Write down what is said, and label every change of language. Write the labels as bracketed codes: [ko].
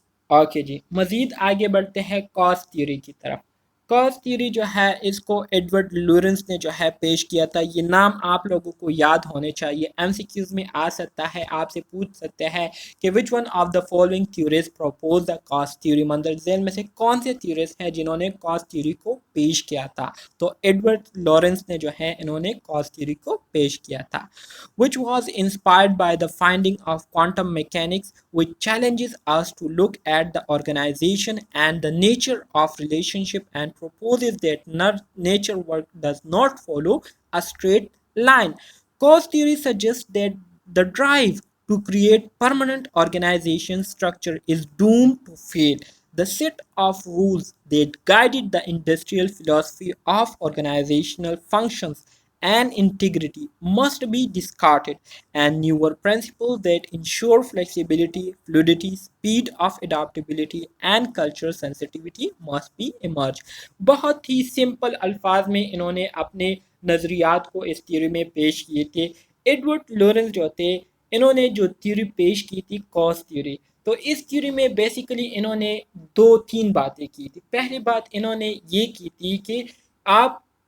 [ur] Okay جی، مزید آگے بڑھتے ہیں کاز تھیوری کی طرف۔ کاز تھیوری جو ہے اس کو ایڈورڈ لورنس نے جو ہے پیش کیا تھا۔ یہ نام آپ لوگوں کو یاد ہونے چاہیے، ایم سی کیوز میں آ سکتا ہے، آپ سے پوچھ سکتے ہیں کہ [en] which one of the following theories propose the cause theory, [ur] مندر ذیل میں سے کون سے تھیوریز ہیں جنہوں نے کاز تھیوری کو پیش کیا تھا؟ تو ایڈورڈ لورنس نے جو ہے انہوں نے کاز تھیوری کو پیش کیا تھا، [en] which was inspired by the finding of quantum mechanics, which challenges us to look at the organization and the nature of relationship and proposes that nature work does not follow a straight line. Cause theory suggests that the drive to create permanent organization structure is doomed to fail. The set of rules that guided the industrial philosophy of organizational functions and integrity must be discarded, and newer principles that ensure flexibility, fluidity, speed of adaptability, and cultural sensitivity must be emerged. [ur] بہت ہی simple الفاظ میں انہوں نے اپنے نظریات کو اس theory میں پیش کیے تھے۔ ایڈورڈ لورنس جو تھے، انہوں نے جو تھیوری پیش کی تھی کاز تھیوری، تو اس تھیوری میں بیسیکلی انہوں نے دو تین باتیں کی تھی۔ پہلی بات انہوں نے یہ کی تھی کہ آپ